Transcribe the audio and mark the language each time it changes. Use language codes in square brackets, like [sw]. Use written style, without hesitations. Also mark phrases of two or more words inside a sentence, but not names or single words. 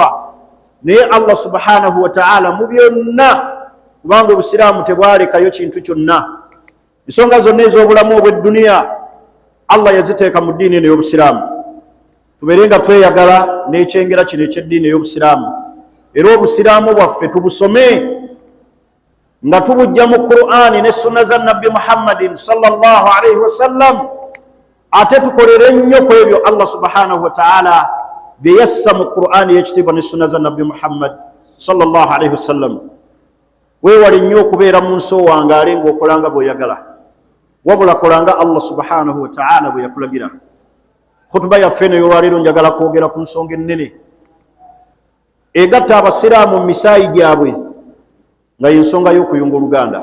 [lg] Naye Allah [ar] سبحانه وتعالى [lg] mu byonna, kubanga Obusiraamu tebwalekayo kintu kyonna, ensonga zonna ez'obulamu obw'edduniya Allah yaziteeka mu ddiini eno ey'Obusiraamu. Tubeere nga tweyagala n'ekyengera kino eky'eddiini ey'Obusiraamu, era Obusiraamu bwaffe tubusome nga tubujja mu Qur'ani ne sunna za Nabbi Muhammadin [ar] صلى الله عليه وسلم, [lg] ate tukolere nnyo ku ebyo Allah [ar] سبحانه وتعالى [lg] bye yassa mu Qur'ani y'ekitiibwa ne sunna za Nabbi Muhammad [ar] صلى الله عليه وسلم. [lg] Weewale nnyo okubeera mu nsoowangaale ng'okolanga bw'oyagala, wabula kolanga Allah [ar] سبحانه وتعالى [lg] bwe yakulagira. Khutuba yaffe eno ey'olwaleero njagala kwogera ku nsonga ennene egatta Abasiraamu mu misaayi gyabwe, nga y'ensonga y'okuyunga oluganda.